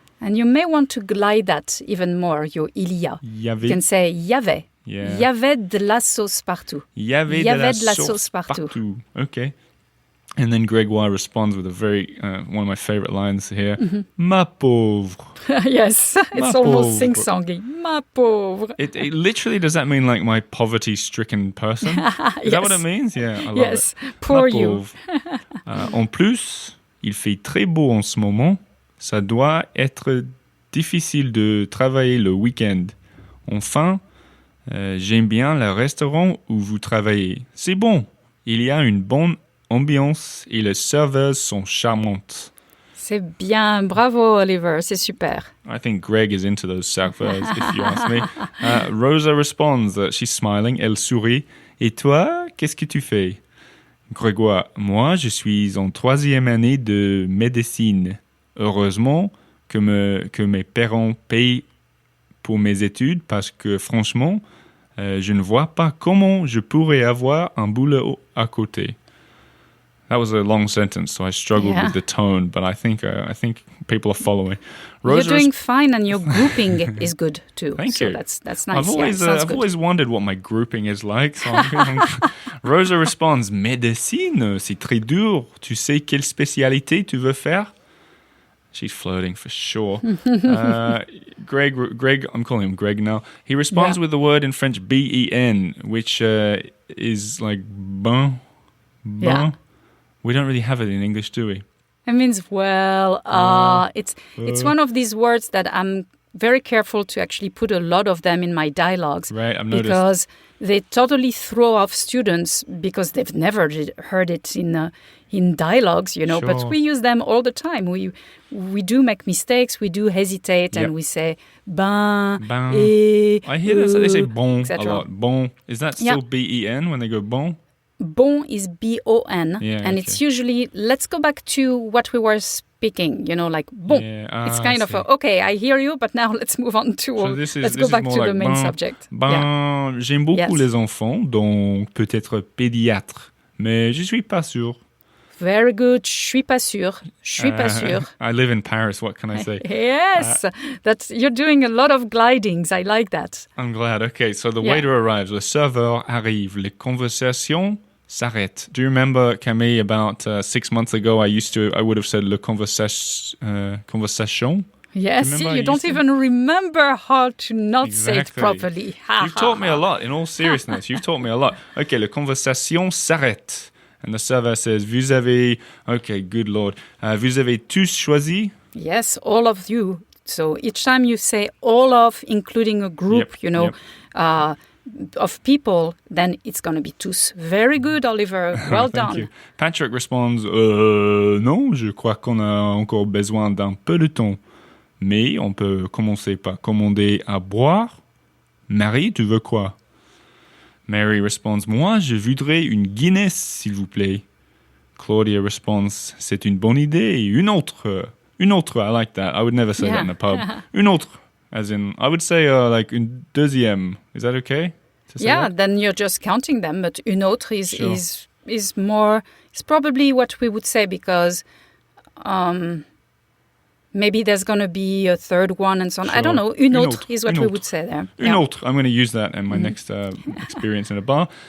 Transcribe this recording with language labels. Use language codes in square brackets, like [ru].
[en] And you may want to glide that even more, your [fr] il y a. Il y avait, [en] You can say y avait. Yeah. [fr] Y avait de la sauce partout. Il y avait de la sauce partout. Okay. [en] And then Gregoire responds with a very one of my favorite lines here. [fr] Ma pauvre. [en] Yes, it's [fr] Ma [en] almost [fr] pauvre. [en] sing-songy. [fr] Ma pauvre. [en] It literally, does that mean like my poverty-stricken person? Is that what it means? Yeah, I love Yes, it. poor [fr] Ma [en] you. [fr] pauvre. En plus, il fait très beau en ce moment. Ça doit être difficile de travailler le week-end. Enfin, j'aime bien le restaurant où vous travaillez. C'est bon. Il y a une bonne ambiance et les serveuses sont charmantes. C'est bien. Bravo, Oliver. C'est super. [en] I think Greg is into those serveuses, if you ask me. Rosa responds that she's smiling. [fr] Elle sourit. Et toi, qu'est-ce que tu fais? Grégoire, moi, je suis en 3e année de médecine. Heureusement que mes parents payent pour mes études parce que, franchement, je ne vois pas comment je pourrais avoir un boulot à côté. [en] That was a long sentence, so I struggled with the tone, but I think people are following. Rosa You're doing fine, and your grouping is good too. Thank so you. That's nice. I've always sounds I've good. always wondered what my grouping is like. So Rosa responds, [fr] médecine, c'est très dur. Tu sais quelle spécialité tu veux faire? [en] She's flirting for sure. Greg, I'm calling him Greg now. He responds with the word in French ben, which is like ben. Yeah. We don't really have it in English, do we? It means it's one of these words that I'm very careful to actually put a lot of them in my dialogues. Right, I've noticed. Because they totally throw off students because they've never heard it in dialogues, you know. Sure. But we use them all the time. We do make mistakes. We do hesitate, and we say ben. Et, I hear that they say bon a etc. lot. Bon, is that still ben when they go bon? Bon is B-O-N, Yeah, and it's usually, let's go back to what we were speaking, you know, like bon. Yeah, It's kind of, okay, I hear you, but now let's move on to, let's go back to the main subject. [fr] Ben, j'aime beaucoup les enfants, donc peut-être pédiatre, mais je suis pas sûr. [en] Very good. [fr] Je suis pas sûr. Je suis pas sûr. [en] I live in Paris, what can I say? Yes, you're doing a lot of glidings. I like that. I'm glad. Okay, so the waiter arrives, [fr] le serveur arrive, les conversations s'arrêtent. [en] Do you remember, Camille, about 6 months ago, I would have said le conversation? Yes, you don't even remember how to not say it properly. You've taught me a lot, in all seriousness. You've taught me a lot. [fr] Okay, le conversation s'arrête. [en] And the server says, [fr] vous avez, [en] okay, good Lord, [fr] vous avez tous choisi? [en] Yes, all of you. So each time you say all of, including a group, of people, then it's going to be tous. Very good, Oliver. Well done. Thank you. Patrick responds, [fr] non, je crois qu'on a encore besoin d'un peu de temps. Mais on peut commencer par commander à boire. Marie, tu veux quoi? [en] Mary responds, [fr] moi, je voudrais une Guinness, s'il vous plaît. [en] Claudia responds, [fr] c'est une bonne idée. Une autre, [en] I like that. I would never say that in a pub. [fr] Une autre, [en] as in, I would say like [fr] une deuxième. [en] Is that okay? Then you're just counting them, but [fr] une autre [en] is more, it's probably what we would say because maybe there's going to be a third one and so on. Sure. I don't know. [fr] Une autre [en] is what we would say there. [fr] Une autre. [en] I'm going to use that in my next experience in a bar.